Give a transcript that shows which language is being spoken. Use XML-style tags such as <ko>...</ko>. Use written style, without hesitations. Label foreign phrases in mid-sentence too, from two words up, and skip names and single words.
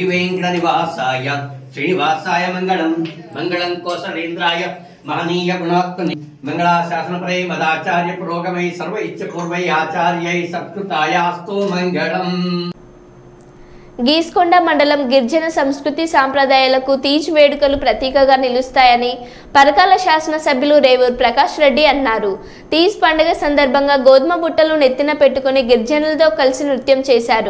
<sa>वेंकटनिवासाय श्रीनिवासाय मंगलम मंगलम कौशलेन्द्राय महनीय गुणात्मने मंगलाशासनपरे मदाचार्य पुरोगमै सर्व इच्छपूर्वै आचार्यै सत्कृतायास्तु मंगलम।</sa> <te>గీస్కొండ మండలం గిరిజన సంస్కృతి సాంప్రదాయాలకు తీజ్ వేడుకలు ప్రతీకగా నిలుస్తాయని పరకాల శాసనసభ్యులు రేవూరు ప్రకాష్ రెడ్డి అన్నారు. తీజ్ పండుగ సందర్భంగా గోధుమ బుట్టలు నెత్తిన పెట్టుకుని గిరిజనులతో కలిసి నృత్యం చేశారు.</te>